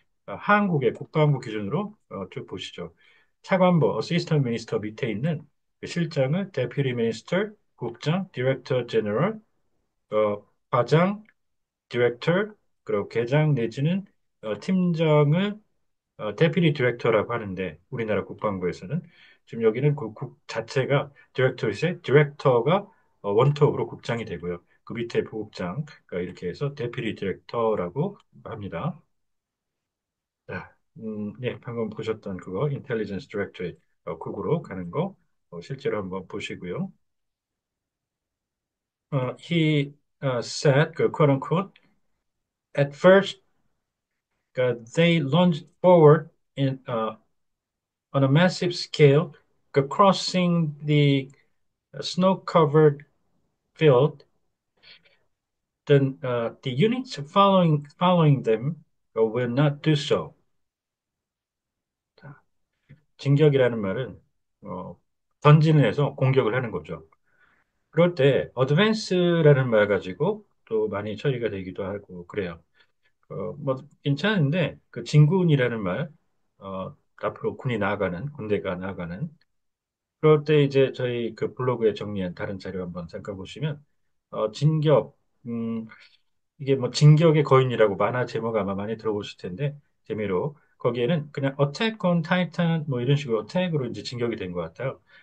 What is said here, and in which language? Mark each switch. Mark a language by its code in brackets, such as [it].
[ko] 한국의 국방부 기준으로 쭉 보시죠. 차관보, 어시스턴트 미니스터 밑에 있는 그 실장을 데퓨티 미니스터, 국장, 디렉터 제너럴, 과장, 디렉터, 그리고 계장 내지는 팀장을 데퓨티 디렉터라고 하는데 우리나라 국방부에서는 지금 여기는 그 국 자체가 디렉터이세 디렉터가 원톱으로 국장이 되고요. 그 밑에 부국장 그러니까 이렇게 해서 데퓨티 디렉터라고 합니다. 자, 예, 방금 보셨던 그거 인텔리전스 디렉토레이트 국으로 가는 거 실제로 한번 보시고요. [en] He said, quote unquote, at first they launched forward on a massive scale, crossing the snow-covered field. Then the units following them will not do so. [ko] 자, 진격이라는 말은 전진을 해서 공격을 하는 거죠. 그럴 때 어드밴스라는 말 가지고 또 많이 처리가 되기도 하고 그래요. 뭐 괜찮은데 그 진군이라는 말, 앞으로 군이 나아가는 군대가 나아가는 그럴 때 이제 저희 그 블로그에 정리한 다른 자료 한번 잠깐 보시면 진격 이게 뭐 진격의 거인이라고 만화 제목 아마 많이 들어보실 텐데 재미로 거기에는 그냥 Attack on Titan 뭐 이런 식으로 어택으로 이제 진격이 된 것 같아요.